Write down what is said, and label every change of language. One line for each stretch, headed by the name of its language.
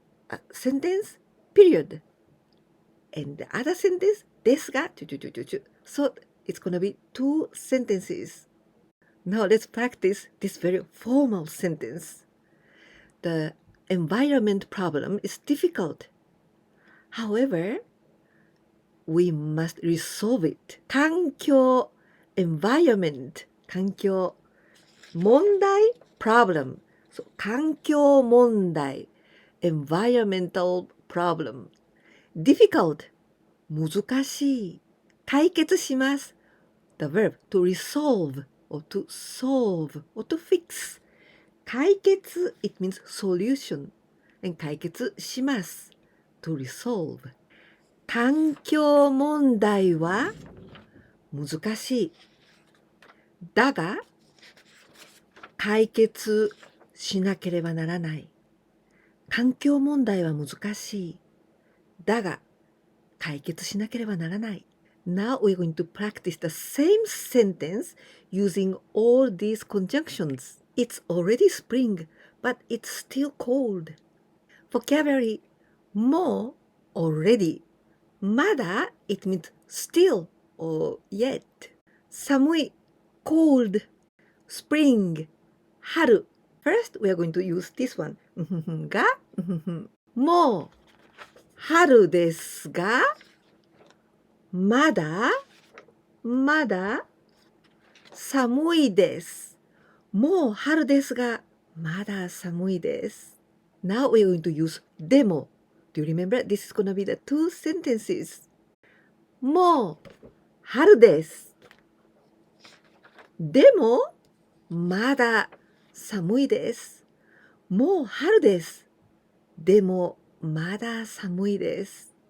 English: A sentence, period. And the other sentence, desu ga, So it's gonna be two sentences. Now let's practice this very formal sentence. The environment problem is difficult. However, we must resolve it. 環境 environment 環境問題 problem. So 環境問題 environmental problem. Difficult 難しい解決します the verb to resolve or to solve or to fix. 解決 it means solution and 解決します to resolve.
Japanese: 環境問題は難しい。だが解決しなければならない。環境問題は難しい。だが解決しなければならない。
English: Now we're going to practice the same sentence using all these conjunctions. It's already spring, but it's still cold. Vocabulary もう already. まだ it means still or yet. 寒い cold. Spring 春 First we are going to use this one.
Japanese: がもう春ですがまだ寒いです。もう春ですがまだ寒いです。
English: Now we are going to use でも。 Do you remember? This is going to be the two sentences.
Japanese: もう春です。でもまだ寒いです。もう春です。でもまだ寒いです。